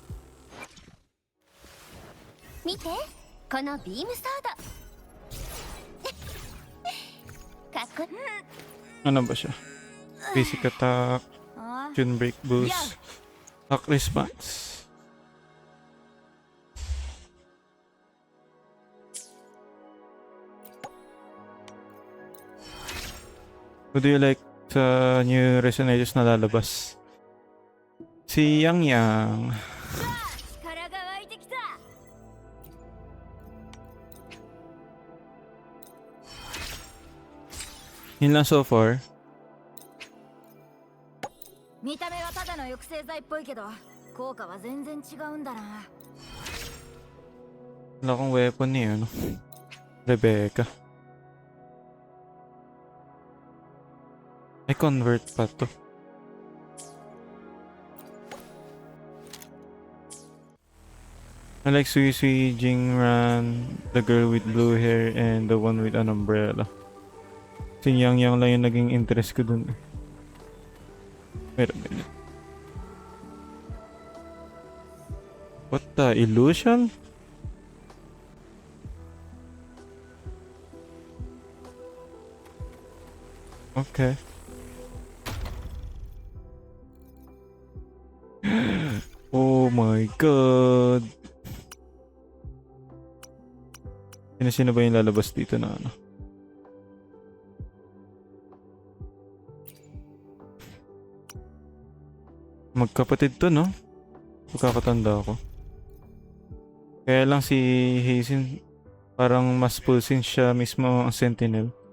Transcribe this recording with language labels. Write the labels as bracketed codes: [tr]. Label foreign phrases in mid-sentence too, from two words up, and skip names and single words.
[ja] 見てこのビームソードかっこ [tl] Ano ba siya? [en] Basic attack, tune break boost, attack response. Who do you like sa new resonators [tl] na lalabas? Si Yang Yang. [ja] 力が湧いてきた [tl] Yun lang [en] so far. [ja] 見た目はただの抑制剤っぽいけど効果は全然違うんだな [tl] Wala akong weapon ni ano. Rebecca. Ay, convert pa to. [en] I like Sui Sui, Jingran, the girl with blue hair, and the one with an umbrella. [tl] Si Yang Yang lang yung naging interest ko dun. [en] Wait a minute. What the illusion? Okay. Oh my god. [tl] Sino ba yung lalabas dito na ano? Magkapatid to, no? Pagkakatanda ko. Kaya lang si Hazen parang mas pulsin siya mismo ang Sentinel.